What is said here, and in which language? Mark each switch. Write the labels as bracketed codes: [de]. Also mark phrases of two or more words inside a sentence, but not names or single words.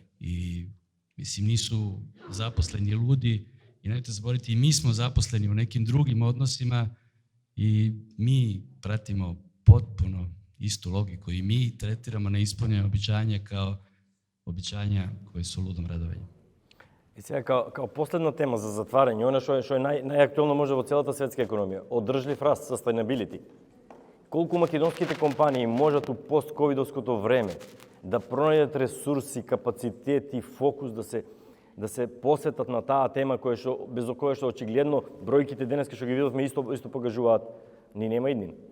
[sr] I mislim, nisu zaposleni ludi i nemojte zaboraviti, i mi smo zaposleni u nekim drugim odnosima i mi pratimo potpuno istu logiku i mi tretiramo neispunjene obećanja kao obećanja koje su ludom radovanje. [mk] И сега, као последна тема за затварање, она што е најактуелно може во целата светска економија, одржлив раст, sustainability. Колку македонските компании можат у пост-ковидовското време да пронајдат ресурси, капацитет и фокус да се посветат на таа тема без која што очигледно бројките денеска што ги видовме исто покажуваат ни нема иднин.